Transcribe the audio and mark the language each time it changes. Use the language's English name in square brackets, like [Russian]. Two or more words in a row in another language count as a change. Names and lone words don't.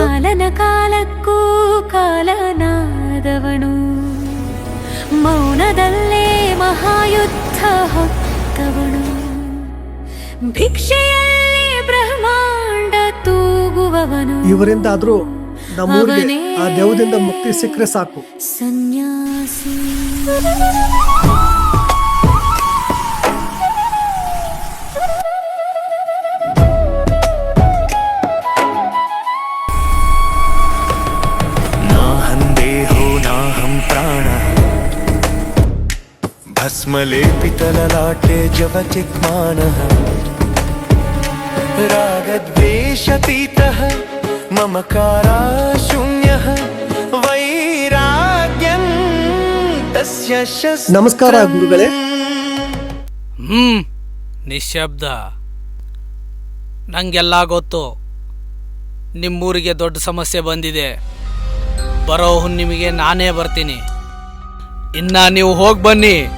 [Kannada] ಕಾಲನ ಕಾಲಕ್ಕೂ ಕಾಲನಾದವನು, ಮೌನದಲ್ಲೇ ಮಹಾಯುದ್ಧ ಹೊತ್ತವನು, ಭಿಕ್ಷೆಯಲ್ಲಿ ಬ್ರಹ್ಮಾಂಡ ತೂಗುವವನು. ಇವರಿಂದಾದ್ರೂ ನಮ್ಮೂರಿಗೆ ಆ ದೇವದಿಂದ ಮುಕ್ತಿ ಸಿಕ್ಕರೆ ಸಾಕು. ಸನ್ಯಾಸಿ [Sanskrit] नाहं देहो नाहं प्राणः भस्मलेपितललाटे जवचिक्मानः रागद्वेषतीतः ममकाराशून्यः वैराग्यं तस्य शस्त्रम्. [Kannada] ನಮಸ್ಕಾರ ಗುರುಗಳೇ. ನಿಶ್ಶಬ್ದ. ನಂಗೆಲ್ಲ ಗೊತ್ತು. ನಿಮ್ಮೂರಿಗೆ ದೊಡ್ಡ ಸಮಸ್ಯೆ ಬಂದಿದೆ. ಬರೋ ಹುಣ್ಣಿಮೆಗೆ ನಾನೇ ಬರ್ತೀನಿ. ಇನ್ನ ನೀವು ಹೋಗಿ ಬನ್ನಿ.